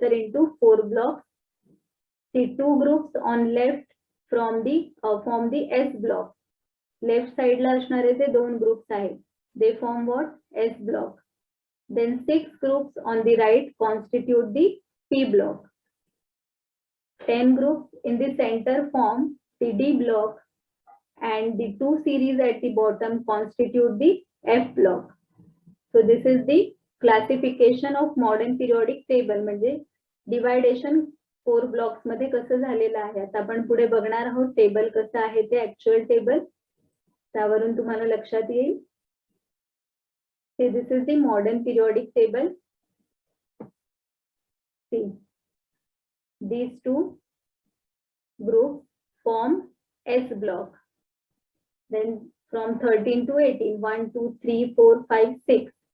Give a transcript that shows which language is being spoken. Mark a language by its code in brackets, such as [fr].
[en] तर into 4 blocks. The 2 groups on left form the S block. Left side [mr] ला असणारे जे 2 ग्रुप्स आहेत, [en] they form what? S block. Then 6 groups on the right constitute the P block. 10 groups in the center form the D block, and the 2 series at the bottom constitute the F block. So this is the classification of modern periodic table. [mr] म्हणजे dividation 4 blocks मध्ये कसं झालेलं आहे. आता आपण पुढे बघणार आहोत टेबल कसं आहे ते, ऍक्च्युअल टेबल. त्यावरून तुम्हाला लक्षात येईल. [en] See, this is the modern periodic table. See, these 2 groups form S block. Then from 13 to 18, 1, 2, 3, 4, 5, 6.